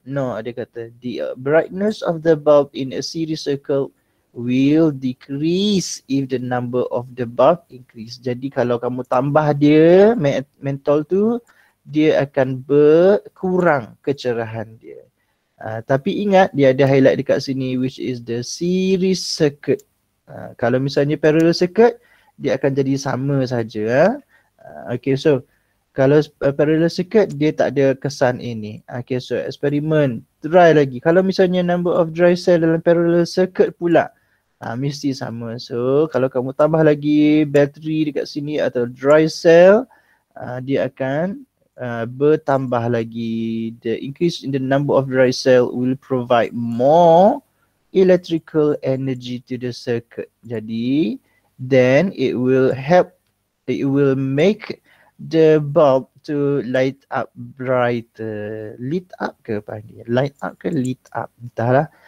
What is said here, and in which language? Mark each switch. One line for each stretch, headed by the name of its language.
English: No,
Malay: dia kata
English: the brightness of the bulb in a series circle will decrease if the number of the bulb increase.
Malay: Jadi kalau kamu tambah dia mentol tu, dia akan berkurang kecerahan dia. Tapi ingat dia ada highlight dekat sini
English: which is the series circuit.
Malay: Kalau misalnya parallel circuit, dia akan jadi sama saja. Okay, so kalau parallel circuit, dia tak ada kesan ini. Okay, so eksperimen, try lagi. Kalau misalnya number of dry cell dalam parallel circuit pula, mesti sama. So kalau kamu tambah lagi battery dekat sini atau dry cell, dia akan bertambah lagi.
English: The increase in the number of dry cell will provide more electrical energy to the circuit. Jadi, then it will make the bulb to light up brighter.
Malay: Lit up ke panggil? Light up ke lit up? Entahlah.